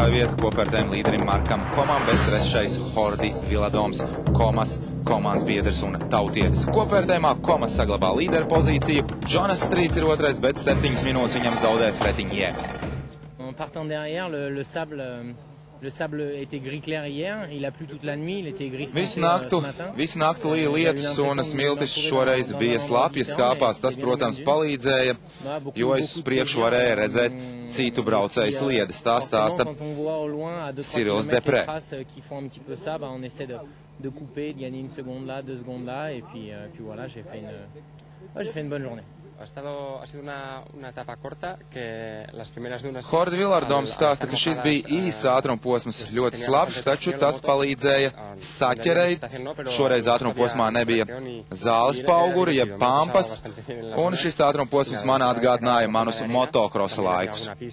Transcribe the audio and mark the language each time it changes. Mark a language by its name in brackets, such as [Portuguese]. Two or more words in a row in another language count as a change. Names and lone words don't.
[Latvian] vieta kopvērtējuma līderim Markam Komam, bet 3. Jordi Viladoms, Komas komandas biedrs un tautietis. Kopvērtējumā Komas saglabā līderu pozīciju, Jonas Strīts ir 2., bet 7 minūtes viņam zaudē Fredeņē. [French] Le sable était gris clair hier, il a plu toute la nuit, il était gris foncé [Latvian] Visu naktu līja lietus un smiltis šoreiz bija slapjas kāpās. Tas, protams, palīdzēja, jo es uz priekšu varēju redzēt citu braucēju sliedes. Tā stāsta Cyrils Deprē. [French] De couper, de gagner 1 seconde là, 2 secondes là, et puis voilà, j'ai fait une bonne journée. [Spanish] Ha sido una etapa corta, que las primeras dunas... [Latvian] Jordi Viladoms stāsta, ka šis bija īss ātruma posms, ļoti slapjš, taču tas palīdzēja saķerēt. Šoreiz ātruma posmā nebija zāles pauguri, jeb pampas, un šis ātruma posms man atgādināja manus motokrosa laikus.